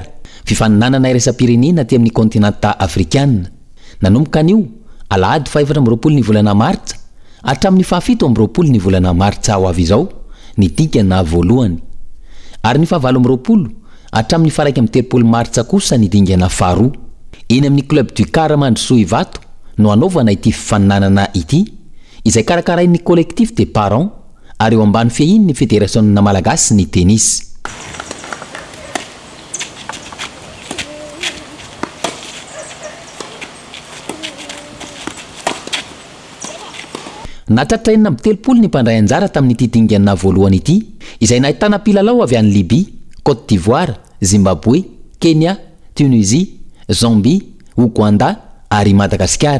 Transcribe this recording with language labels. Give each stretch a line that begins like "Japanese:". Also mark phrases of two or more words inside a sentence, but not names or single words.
Malagasy: Fifaninanana iraisam-pirenena aty amin'ny kontinanta afrikana nanomboka an'io alahady 14 ny volana martsa hatramin'ny 17 ny volana martsa ho avy izao ny dingana voalohany ary ny 17 hatramin'ny 13 martsa kosa ny dingana faharoa eny amin'ny
French: club du
Malagasy: Caramandro Soivato no anaovana ity fifaninanana ity izay karakarain'ny
French: collectif des parents
Malagasy: ary eo ambany fiahin'ny fédération malagasy ny tennis. Natratraina amin'ny 30 ny mpandray anjara tamin'ity dingana voalohany ity izay nahitana mpilalao avy any Libye, Côte d'Ivoire, Zimbabwe, Kenya, Tunisie, Zambie, Ouganda ary Madagasikara.